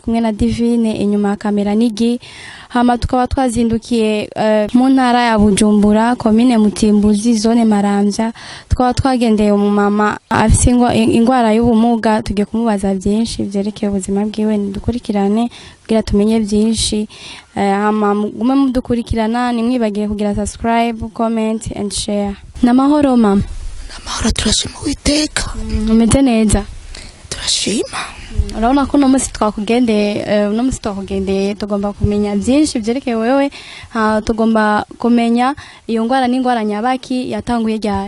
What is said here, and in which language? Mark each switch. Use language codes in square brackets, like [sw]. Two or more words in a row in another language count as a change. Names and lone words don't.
[rn] kumwe na Divine inyuma kamera nigi hama tukaba twazindukiye mu ntara ya Bujumbura commune Mutimbuzi zone Maramvya tukaba twagendeye umumama afise ingwara y'ubumuga tugiye kumubaza byinshi byerekeye ubuzima bwiwe dukurikirane kugira tumenye byinshi hama gume mudukurikirana nimwibagiye kugira [en] subscribe comment and share. [rn] Namahoro mama. Amahoro turashima Uwiteka. Umeze neza? Turashima. Urabona ko no musi twakugendeye tugomba kumenya byinshi byerekeye wewe tugomba kumenya iyo ngwara n'ingwara nyabaki yatanguye ryari?